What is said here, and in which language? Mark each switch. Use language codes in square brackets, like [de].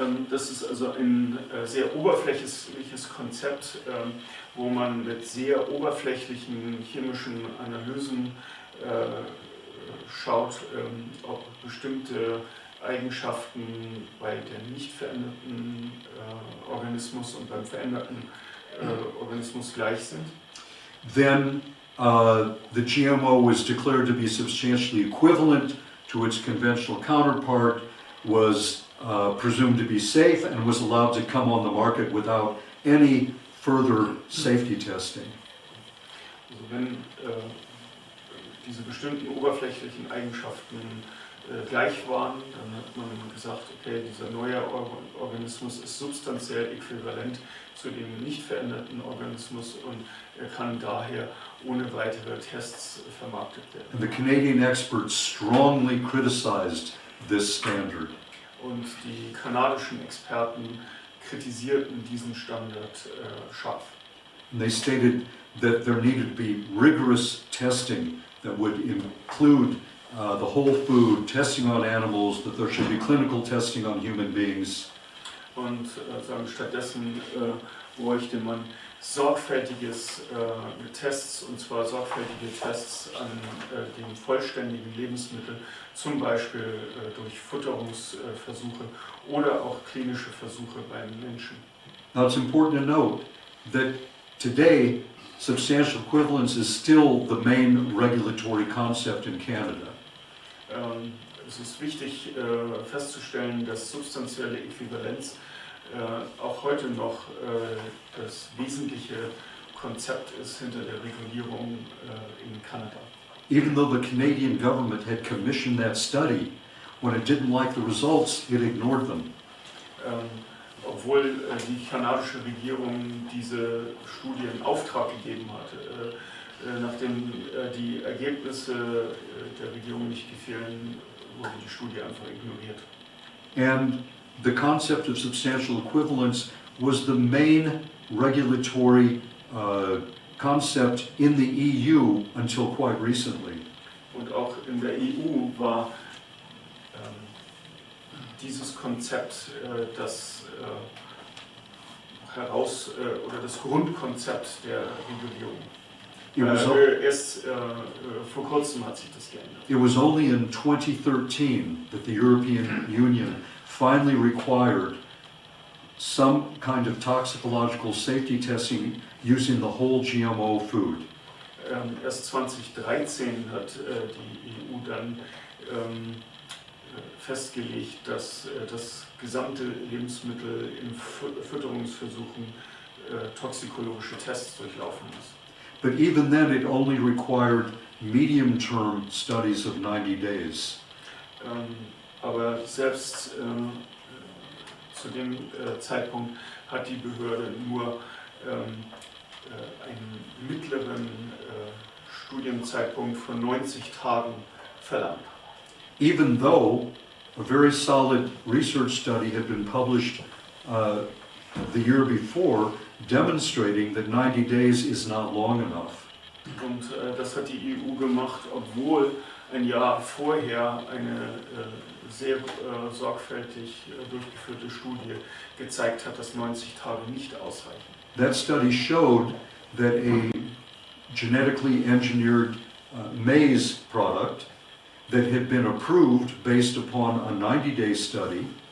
[de] Das ist also ein sehr oberflächliches Konzept, wo man mit sehr oberflächlichen chemischen Analysen schaut, ob bestimmte Eigenschaften bei dem nicht veränderten Organismus und beim veränderten Organismus gleich sind. [en] Then the GMO was declared to be substantially equivalent to its conventional counterpart, was presumed to be safe, and was allowed to come on the market without any further safety testing. [de] Also wenn diese bestimmten oberflächlichen Eigenschaften gleich waren, dann hat man gesagt, okay, dieser neue Organismus ist substanziell äquivalent zu dem nicht veränderten Organismus und er kann daher ohne weitere Tests vermarktet werden. [en] And the Canadian experts strongly criticized this standard. [de] Und die kanadischen Experten kritisierten diesen Standard scharf. [en] And they stated that there needed to be rigorous testing that would include the whole food, testing on animals, that there should be clinical testing on human beings. [de] Und sagen, stattdessen bräuchte man sorgfältiges Tests, und zwar sorgfältige Tests an den vollständigen Lebensmitteln, zum Beispiel durch Futterungsversuche oder auch klinische Versuche beim Menschen. [en] Now it's important to note that today substantial equivalence is still the main regulatory concept in Canada. [de] Es ist wichtig festzustellen, dass substanzielle Äquivalenz auch heute noch das wesentliche Konzept ist hinter der Regulierung in Kanada. [en] Even though the Canadian government had commissioned that study, when it didn't like the results, it ignored them. [de] Obwohl die kanadische Regierung diese Studie in Auftrag gegeben hatte, nachdem die Ergebnisse der Regierung nicht gefielen, wurde die Studie einfach ignoriert. [en] And the concept of substantial equivalence was the main regulatory concept in the EU until quite recently. [de] Und auch in der EU war dieses Konzept das oder das Grundkonzept der Regulierung. Erst vor kurzem hat sich das geändert. [en] It was only in 2013 that the European Union finally required some kind of toxicological safety testing using the whole GMO food. [de] Erst 2013 hat die EU dann festgelegt, dass das gesamte Lebensmittel in Fütterungsversuchen toxikologische Tests durchlaufen muss. [en] But even then, it only required medium-term studies of 90 days. [de] Aber selbst zu dem Zeitpunkt hat die Behörde nur einen mittleren Studienzeitpunkt von 90 Tagen verlangt. [en] Even though a very solid research study had been published the year before, demonstrating that 90 days is not long enough. [de] Und das hat die EU gemacht, obwohl ein Jahr vorher eine sehr sorgfältig durchgeführte Studie gezeigt hat, dass 90 Tage nicht ausreichen. [en] That study showed that a genetically engineered maize product that had been approved based upon a 90-day study